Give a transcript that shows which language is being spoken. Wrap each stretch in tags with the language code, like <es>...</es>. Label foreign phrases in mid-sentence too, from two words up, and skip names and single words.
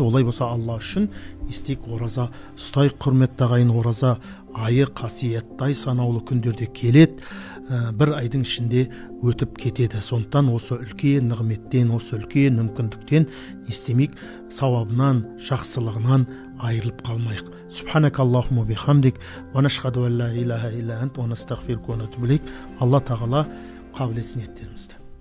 <kk>Олай болса Алла үшін істейік ораза ұстай. Құрметті ағайын, ораза айы қасиетті ай, санаулы күндерде келеді. Бір айдың ішінде өтіп кетеді. Сондықтан осы үлкен нығметтен, осы үлкен мүмкіндіктен істемейік, сауабынан, жақсылығынан айырылып қалмайық.</kk> <ar>سبحانك اللهم بحمدك، ونشهد أن لا إله إلا أنت، ونستغفرك ونتوب إليك.</ar> <kk>Алла тағала қабыл етсін ниеттерімізді.</kk>